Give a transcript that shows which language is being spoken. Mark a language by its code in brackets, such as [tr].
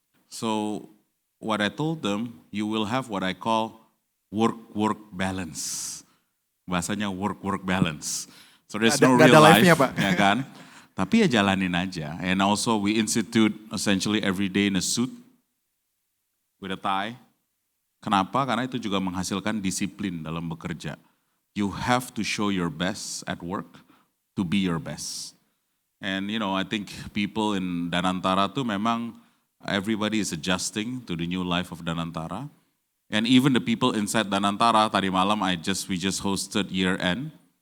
[en] So what I told them, you will have what I call work-work balance. Bahasanya work-work balance. So there's no real life, [id] ya kan? Tapi ya jalanin aja. [en] And also we institute essentially every day in a suit with a tie. [id] Kenapa? Karena itu juga menghasilkan disiplin dalam bekerja. [en] You have to show your best at work to be your best. And you know, I think people in Danantara [id] tuh memang [en] everybody is adjusting to the new life of Danantara. And even the people inside Danantara, [id] tadi malam [en] we just hosted year end.